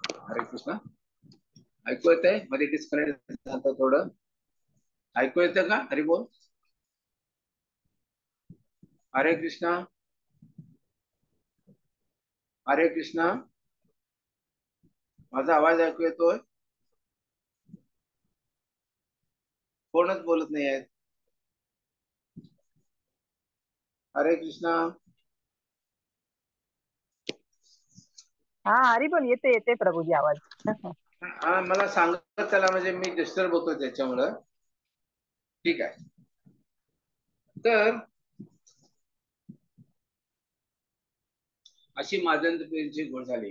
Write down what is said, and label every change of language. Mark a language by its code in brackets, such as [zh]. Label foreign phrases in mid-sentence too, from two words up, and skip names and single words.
[mr] हरे कृष्ण. ऐकू येत आहे? मध्ये डिस्कनेक्ट झालं थोडं. ऐकू येतं का? हरी बोल. हरे कृष्णा. हरे कृष्णा. माझा आवाज ऐकू येतोय? कोणच बोलत नाही आहेत. हरे कृष्णा. हा हरी बोल. येते येते प्रभूजी आवाज. हा मला सांगत चला, म्हणजे मी डिस्टर्ब होतो त्याच्यामुळं. ठीक आहे. तर अशी माझ्यांची गोड झाली.